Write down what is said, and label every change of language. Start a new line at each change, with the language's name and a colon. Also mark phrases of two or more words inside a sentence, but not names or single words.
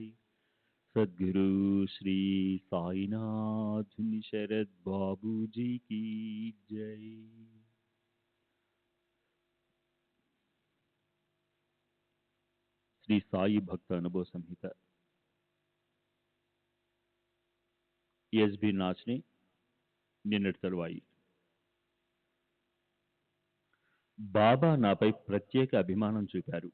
Hindi: सद्गुरु श्री साईनाथ शरद बाबू जी की जय।
Telugu: శ్రీ సాయి భక్త అనుభవ సంహిత ఎస్బి నాచ్ని నిన్నటి తరువాయి. బాబా నాపై ప్రత్యేక అభిమానం చూపారు.